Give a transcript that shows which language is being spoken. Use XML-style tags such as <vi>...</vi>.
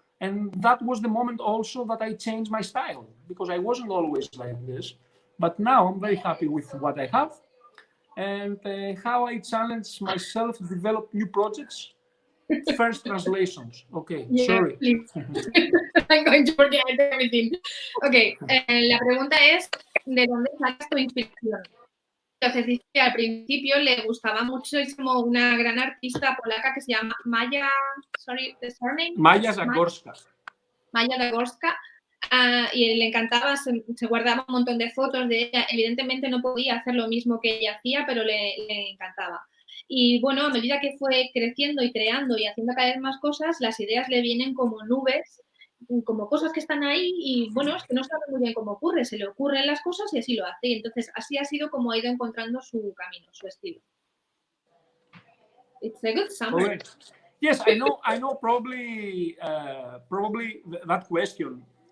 <en>And that was the moment also that I changed my style, because I wasn't always like this. But now I'm very happy with what I have, and how I challenge myself to develop new projects. First translations. Okay, Yeah, sorry. please. I'm going to forget everything.</en> <es>Okay, la pregunta es, ¿de dónde sacas tu inspiración? Entonces dice que al principio le gustaba muchísimo una gran artista polaca que se llama Maya,</es> <en>sorry, the surname? Maya Zagorska. Maya Zagorska.</en> <es>Y le encantaba, se guardaba un montón de fotos de ella. Evidentemente no podía hacer lo mismo que ella hacía, pero le encantaba. Y bueno, a medida que fue creciendo y creando y haciendo cada vez más cosas, las ideas le vienen como nubes, como cosas que están ahí y bueno, es que no sabe muy bien cómo ocurre, se le ocurren las cosas y así lo hace. Y entonces así ha sido como ha ido encontrando su camino, su estilo.</es> <en>It's a good summary. Okay. Yes, I know. Probably that question.</en>